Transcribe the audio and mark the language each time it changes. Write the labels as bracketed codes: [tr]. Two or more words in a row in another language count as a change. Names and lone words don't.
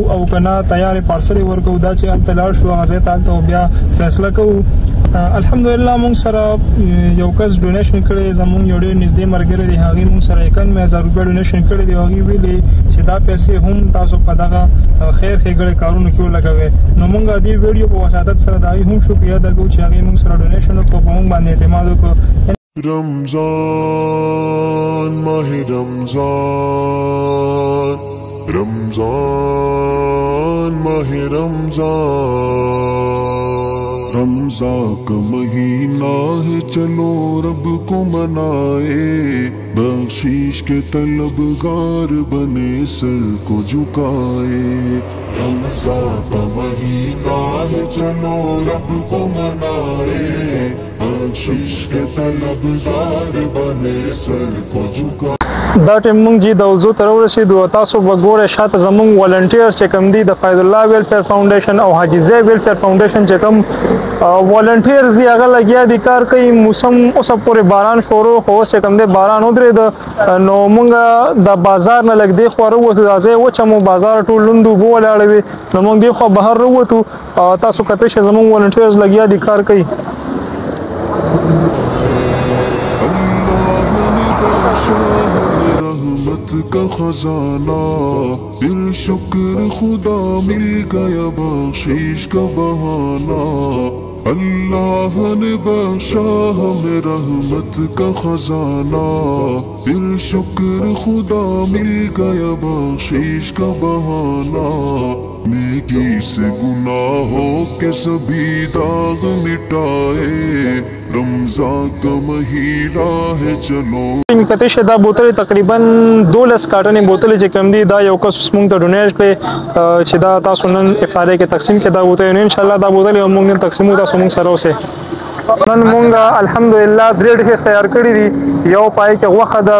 [ps] او کنا تیار پارسل ورکو دا چې الته لاړ شو غزه ته بیا فیصله کوو الحمدلله مونږ سره یو کس ډونیشن کړي زمونږ یو ډېر نږدې مرګره دی هغه مونږ سره 91000 روپۍ ډونیشن کړي دی هغه ویلي چې دا پیسې هم تاسو په دغه خیر ښېګړې کارونو کې ولګوئ نو مونږ دې ویډیو په وساتت سره دای هم شکریا درکو چې هغه مونږ سره ډونیشن وکړو په مونږ باندې اعتماد وکړو [ur] رمضان ماہ رمضان رمضان ماہ رمضان رمضان کا مہینہ ہے چلو رب کو منائے بخشش کے طلبگار بنے سر کو جھکائے رمضان کا مہینہ ہے چلو رب کو منائے بخشش کے طلبگار بنے سر کو جھکائے [ps] دا ټیم مونږ جی د وضو تر ورسېدو تاسو وګورئ شاته زمونږ والنټیرز چې کوم دي د فیض الله ویلفیر فاونډیشن او حاجی زی ویلفیر فاونډیشن چې کوم والنټیرز دي هغه لګیا دي کار کوي موسم اوس پورې باران شروع خو اوس چې کوم دی باران ودرېد نو مونږ د بازار نه لږ دی خوا راووتو دا ځای وچه مو بازار ټول لوند اوبه ولاړې وې نو مونږ دی خوا بهر راووتو تاسو کتلی شئ زمونږ والنټیرز لګیا دي کار کوي [ur] رحمت کا خزانہ پھر شکر خدا مل گیا بخشش کا بہانہ اللہ نے بخشا ہمیں رحمت کا خزانہ پھر شکر خدا مل گیا بخشش کا بہانہ نیکی سے گناہوں کے سبھی داغ مٹائے رمضان کا مہینہ ہے چلو [ps] کته شه دا بوتل تقریبا 12 کارټنې بوتل چې کم دي دا یو کس مونږ ته ډونیټ کړي چې دا تاسو نن افطاری کې تقسیم کې دا بوتل ان شاء الله دا بوتل مونږ نن تقسیمو تاسو مونږ سره اوسه نن مونږ الحمدلله درې ډیش تیار کړی دي یو پای کې غوښه د